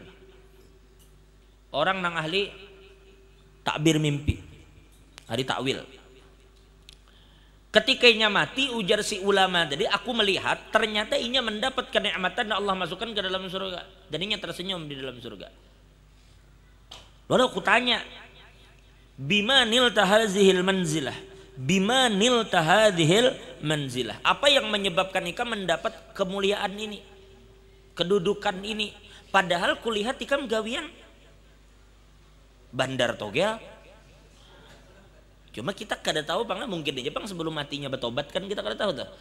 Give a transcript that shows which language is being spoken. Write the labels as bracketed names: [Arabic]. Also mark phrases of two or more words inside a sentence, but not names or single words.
[Banjar] Orang nang ahli takbir mimpi, ahli takwil. Ketika inya mati, ujar si ulama tadi, aku melihat ternyata inya mendapat kenikmatan dan Allah masukkan ke dalam surga, dan inya tersenyum di dalam surga. Lalu aku tanya, [Arabic] بما نلت هذه المنزلة, بما نلت هذه المنزلة, [Banjar] apa yang menyebabkan ikam mendapat kemuliaan ini, kedudukan ini? Padahal kulihat ikam gawian bandar togel. Cuma kita kada tahu bang, mungkin aja bang sebelum matinya bertobat, kan kita kada tahu tuh.